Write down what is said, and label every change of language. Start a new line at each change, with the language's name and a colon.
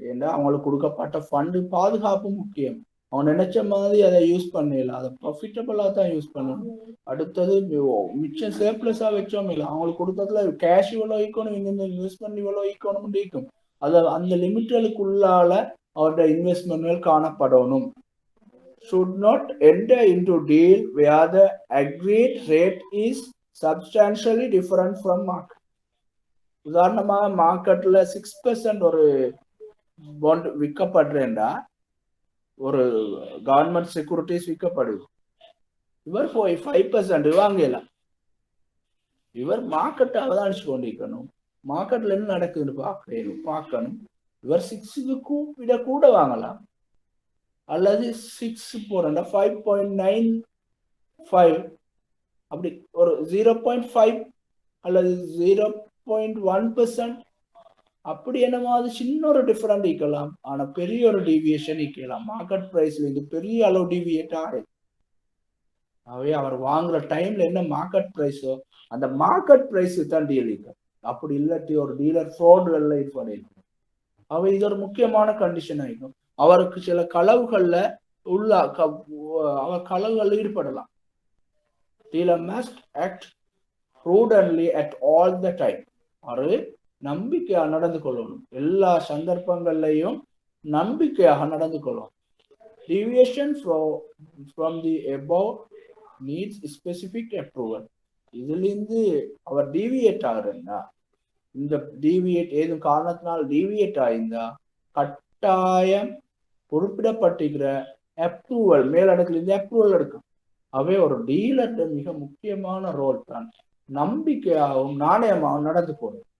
Tamil: ஏன்னா அவங்களுக்கு கொடுக்கப்பட்ட ஃபண்டு பாதுகாப்பு முக்கியம். அவன் நினைச்ச மாதிரி அதை யூஸ் பண்ணல, அதை ப்ராஃபிட்டபிளா தான் யூஸ் பண்ணணும். அடுத்தது மிச்சம் சேப்ளஸா வச்சோம் இல்லை, அவங்களுக்கு கொடுத்ததுல கேஷ் இவ்வளோ ஈக்கணும், இந்த இன்வெஸ்ட்மெண்ட் இவ்வளோ ஈக்கணும் ஈக்கும், அதை அந்த லிமிட்டலுக்குள்ளால அவருடைய இன்வெஸ்ட்மெண்ட்கள் காணப்படணும்.
English: should not enter into deal where the agreed rate is substantially different from market.
Tamil: உதாரணமாக மார்க்கெட்ல 6% ஒரு பாண்ட் விற்கப்படுறேன்டா, ஒரு கவர்மெண்ட் செக்யூரிட்டிஸ் விற்கப்படுது, இவர் போய் 5% வாங்கலாம். இவர் மார்க்கெட்டை அவதானிச்சு கொண்டிருக்கணும், மார்க்கெட்ல என்ன நடக்குதுன்னு பார்க்கணும். இவர் 6க்கு விட கூட வாங்கலாம், அல்லது 6 போறா 5.95, அப்படி ஒரு 0.5 அல்லது 0.1% அப்படி என்னமாவது சின்ன ஒரு டிஃபரெண்ட் ஈக்கலாம். ஆனா பெரிய ஒரு டீவியேஷன் ஈக்கலாம். மார்க்கெட் பிரைஸ்ல இருந்து பெரிய அளவு டீவியேட் ஆகுது. அவை அவர் வாங்குற டைம்ல என்ன மார்க்கெட் பிரைஸோ அந்த மார்க்கெட் பிரைஸ் தான் டீல் ஈக்கும். அப்படி இல்லாட்டி ஒரு டீலர் ஃப்ராட்ல ஈடுபட. அவை இது ஒரு முக்கியமான கண்டிஷன் ஆகிக்கும். அவருக்கு சில களவுகள்ல அவர் களவுகள் ஈடுபடலாம்.
English: Dealer must act prudently at all the time.
Tamil: ஒரு நம்பிக்கையாக நடந்து கொள்ளணும், எல்லா சந்தர்ப்பங்கள்லையும் நம்பிக்கையாக நடந்து கொள்ளணும்.
English: Deviation from the above needs specific approval.
Tamil: இதிலிருந்து அவர் டீவியேட் ஆகுறா, இந்த டீவியேட் ஏதும் காரணத்தினால் டீவியேட் ஆயிருந்தா கட்டாயம் குறிப்பிடப்பட்டிருக்கிற அப்ரூவல், மேலிடத்துல இருந்து அப்ரூவல் எடுக்கும். அவை ஒரு டீலர் மிக முக்கியமான ரோல் தான். நம்பிக்கையாகவும் நாணயமாகவும் நடந்து போறது.